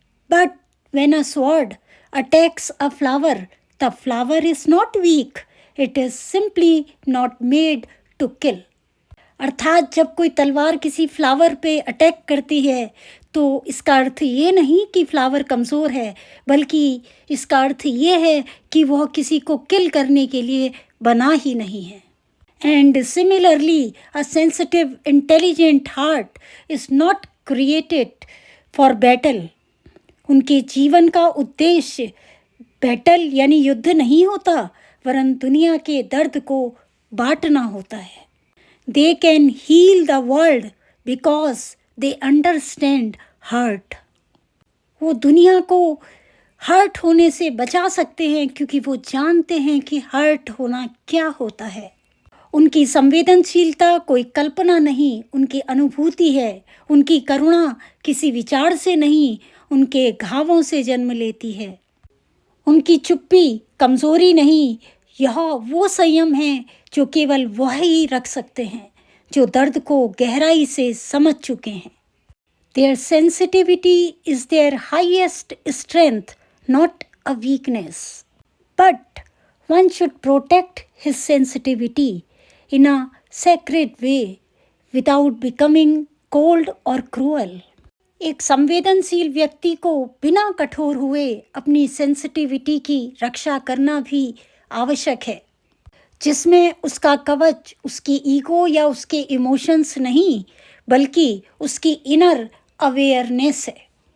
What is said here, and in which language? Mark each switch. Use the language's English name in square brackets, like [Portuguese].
[English] But when a sword attacks a flower, the flower is not weak. It is simply not made to kill. [Hindi] अर्थात जब कोई तलवार किसी flower पे attack करती है तो इसका अर्थ ये नहीं कि फ्लावर कमज़ोर है, बल्कि इसका अर्थ ये है कि वह किसी को किल करने के लिए बना ही नहीं है. [English] And similarly, a sensitive, intelligent heart is not created for battle. [Hindi] उनके जीवन का उद्देश्य बैटल यानी युद्ध नहीं होता, वरन दुनिया के दर्द को बांटना होता है. [English] They can heal the world because they understand hurt. [Hindi] वो दुनिया को हर्ट होने से बचा सकते हैं क्योंकि वो जानते हैं कि हर्ट होना क्या होता है. उनकी संवेदनशीलता कोई कल्पना नहीं, उनकी अनुभूति है. उनकी करुणा किसी विचार से नहीं, उनके घावों से जन्म लेती है. उनकी चुप्पी कमज़ोरी नहीं, यह वो संयम है जो केवल वह ही रख सकते हैं जो दर्द को गहराई से समझ चुके हैं. [English] Their sensitivity is their highest strength, not a weakness. But one should protect his sensitivity in a sacred way without becoming cold or cruel. [Hindi] एक संवेदनशील व्यक्ति को बिना कठोर हुए अपनी सेंसिटिविटी की रक्षा करना भी आवश्यक है, जिसमें उसका कवच उसकी ईगो या उसके इमोशंस नहीं, बल्कि उसकी इनर अवेयरनेस है.